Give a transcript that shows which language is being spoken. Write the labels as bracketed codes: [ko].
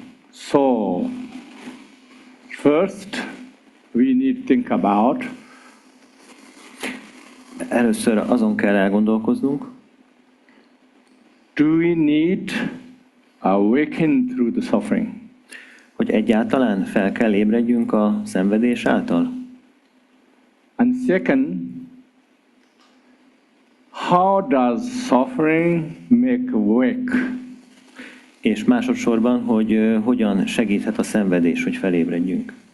[en] So, first we need to think about [hu] Először azon kell elgondolkoznunk, [en] do we need awaken through the suffering? [hu] hogy egyáltalán fel kell ébredjünk a szenvedés által. [en] And second, how does suffering make awake? [hu] És másodszorban, hogy hogyan segíthet a szenvedés, hogy felébredjünk.